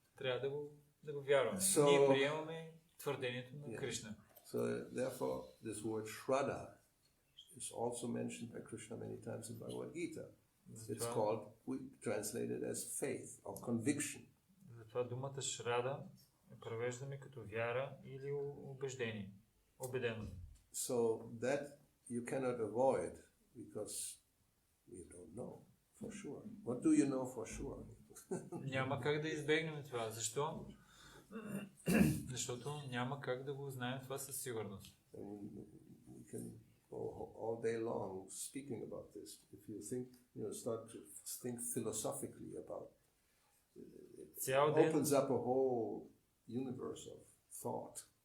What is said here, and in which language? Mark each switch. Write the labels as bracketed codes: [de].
[bg] Трябва да го вярваме. Ние приемаме твърдението на Кришна. [en] So therefore, this word Shraddha is also mentioned by Krishna many times in Bhagavad Gita. It's called, we translate it as faith or conviction. [bg] Затова думата Шрада превеждаме като вяра или убеждение, убеденост. [en] So that you cannot avoid because we don't know for sure. What do you know for sure? [bg] Няма как да избегнем това. Защо? Защото няма как да го знаем това със сигурност. [en] We can go all day long speaking about this. If you think, start to think philosophically about it, opens up a whole universe of thought.